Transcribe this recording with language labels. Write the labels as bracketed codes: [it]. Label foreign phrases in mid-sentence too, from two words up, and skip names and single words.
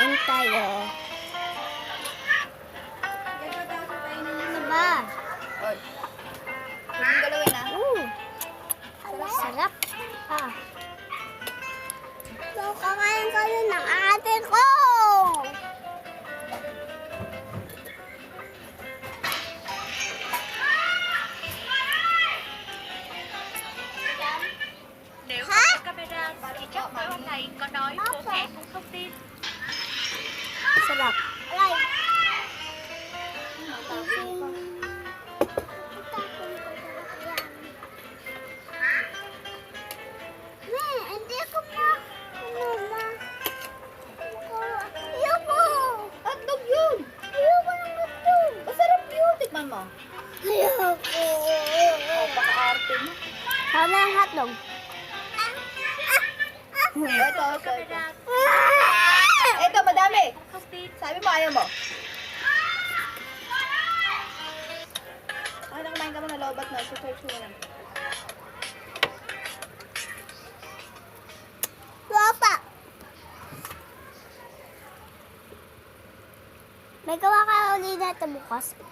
[tl] tayo. Ano ba? Oy. Huwag mong galawin ah. Sarap. So, kakain kayo ng ate ko. [vi] Nếu có camera thì chắc tối hôm nay có nói bố mẹ cũng không tin. [tl] Sarap. Alay. Hindi ko ma. Ayoko. Hotdog yun. Ayoko ng hotdog. Masarap yun. Tikman mo. Ayoko. Oh, paka-arte mo. Ako na ang hotdog. Ito. Camera Ito, madami. [vi] cũng không tin. [tl] Sabi mo, ayaw mo. Ay, kumain ka mo na lobat na. Search mo lang. Papa. May gawa ka ulit na ito bukas.